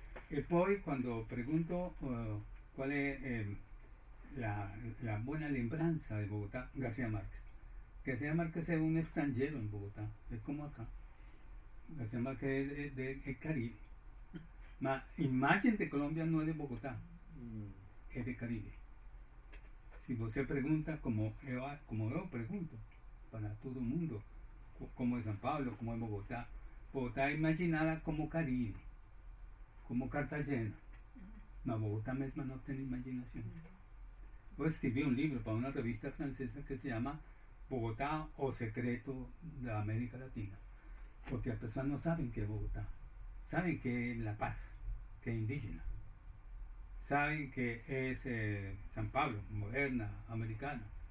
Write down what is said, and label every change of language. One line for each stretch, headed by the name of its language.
Spanish: Y poi cuando pregunto cuál es la buena lembranza de Bogotá, García Márquez. García Márquez es un extranjero en Bogotá, es como acá. García Márquez es del Caribe. La imagen de Colombia no es de Bogotá, es de Caribe.
Portuguese: se você pergunta, como eu pergunto, para todo mundo, como é São Paulo, como é Bogotá. Bogotá é imaginada como Caribe, como Cartagena. Mas Bogotá mesma não tem imaginação. Eu escrevi um livro para uma revista francesa que se chama Bogotá, o secreto da América Latina. Porque as pessoas não sabem que é Bogotá.
Spanish: Saben que es La Paz, que es indígena. Saben que es San Pablo, moderna, americana.